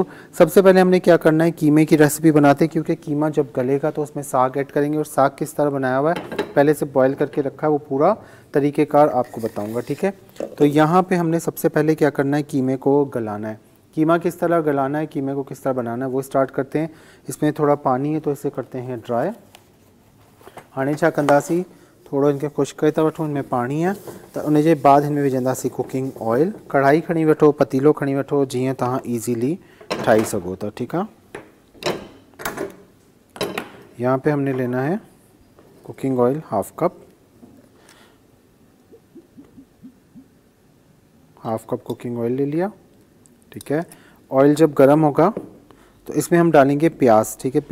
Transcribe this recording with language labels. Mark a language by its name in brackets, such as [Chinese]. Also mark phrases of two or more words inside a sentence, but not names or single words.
[Hindi] सबसे पहले हमने क्या करना है, कीमे की रेसिपी बनाते हैं, क्योंकि कीमा जब गलेगा तो उसमें साग ऐड करेंगे। और साग किस तरह बनाया हुआ है पहले से बॉयल करके रखा है, वो पूरा तरीक़ेकार आपको बताऊँगा, ठीक है। तो यहाँ पर हमने सबसे पहले क्या करना है, कीमे को गलाना है। कीमा किस तरह गलाना है, कीमे को किस तरह बनाना है, वो स्टार्ट करते हैं। इसमें थोड़ा पानी है तो इसे करते हैं ड्राई। [Sindhi] हाणे छा कंदासीं, थोड़ो इनके खुश्क करे था वठूं, इनमें पानी है तो उन जे बाद इनमें विझंदासीं [English] cooking oil. [Sindhi] कढ़ाई खणी वठो, पतीलो खणी वठो, जीअं तव्हां ईज़िली ठाही सघो था, ठीक है। [Hindi] यहाँ पे हमने लेना है [English] cooking oil half cup cooking oil [Hindi] ले लिया, ठीक है। ऑयल जब गर्म होगा तो इसमें हम डालेंगे प्याज, ठीक है।